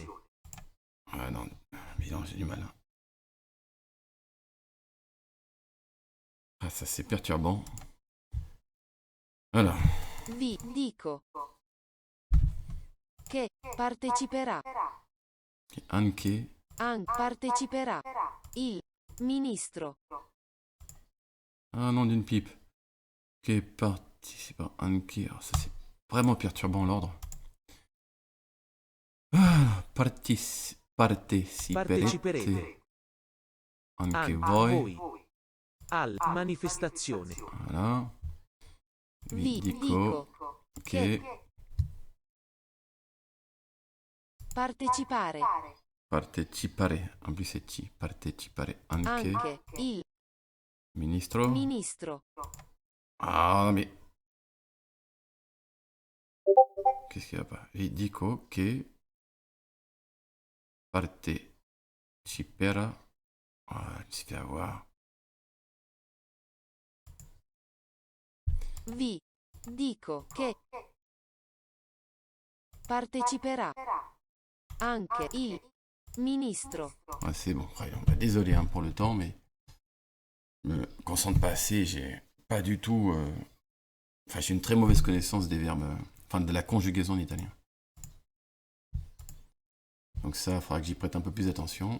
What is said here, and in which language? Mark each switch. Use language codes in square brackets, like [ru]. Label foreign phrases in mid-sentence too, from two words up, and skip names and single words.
[fr] Ah non, évidemment, j'ai du mal. Ah, ça c'est perturbant. Voilà. [it] Dico. che parteciperà. Anche. Parteciperà. Il ministro. [fr] Ah, nom d'une pipe. [it] Che participa anche. [fr] Alors, ça, c'est vraiment perturbant l'ordre. [it] Ah, parteciperete. Parteciperete. Anche Voi. voi. Alla manifestazione. [fr] Voilà. [it] Vi dico dico che partecipare. partecipare. [fr] En plus c'est ci. [it] Partecipare anche. Anche il Ministro. ministro. [fr] Ah, mais. Qu'est-ce qu'il y a pas? [it] Vi dico che parteciperà. [fr] Ah, il si fait avoir. [it] Vi dico che parteciperà anche il ministro. [fr] Ah, c'est bon. Bah, désolé hein, pour le temps, mais je me concentre pas assez. J'ai pas du tout. Enfin, j'ai une très mauvaise connaissance des verbes. Enfin, de la conjugaison en italien. Donc ça, il faudra que j'y prête un peu plus attention.